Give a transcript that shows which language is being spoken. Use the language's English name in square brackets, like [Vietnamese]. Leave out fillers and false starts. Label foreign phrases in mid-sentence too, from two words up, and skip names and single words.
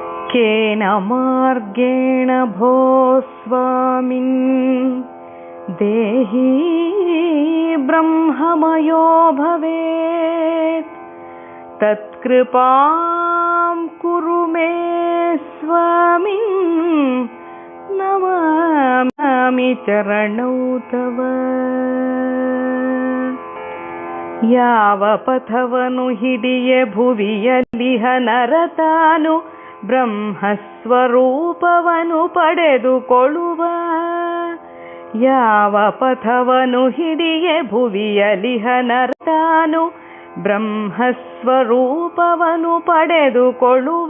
[Sanskrit] केन मार्गेण भो स्वामिन् देहि ब्रह्ममयो भवेत् तत्कृपां कुरु मे स्वामिन् नमामि चरणौ तव। [Kannada] ಯಾವ ಪಥವನು ಹಿಡಿಯೆ ಭುವಿಯಲ್ಲಿಹ ನರತಾನು ಬ್ರಹ್ಮಸ್ವರೂಪವನು ಪಡೆದುಕೊಳ್ಳುವ. ಯಾವ ಪಥವನು ಹಿಡಿಯೆ ಭುವಿಯಲ್ಲಿಹ ನರತಾನು ಬ್ರಹ್ಮಸ್ವರೂಪವನು ಪಡೆದುಕೊಳ್ಳುವ.